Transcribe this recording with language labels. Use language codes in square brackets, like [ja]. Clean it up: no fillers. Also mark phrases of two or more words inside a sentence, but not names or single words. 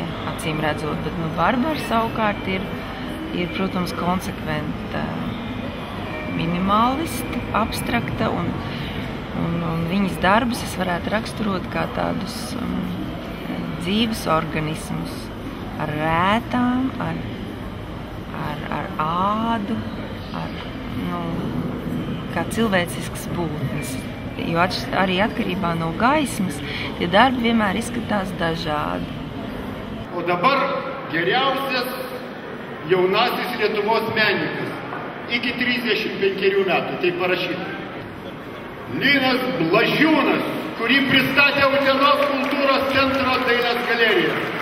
[lv] acīm redzot, bet Barbara savukārt ir, protams, konsekventa minimālista, abstrakta, un viņas darbus es varētu raksturot kā tādus dzīves organismus ar rētām, ar ādu, kā cilvēcisks būtnes. Jo arī atkarībā no gaismas tie darbi vienmēr izskatās dažādi. [lt] O dabar geriausias jaunasis Lietuvos menininkas iki 35 metų, tai parašyta. Linas Blažiūnas, kurį pristatė Utenos kultūros centro dailės galerija.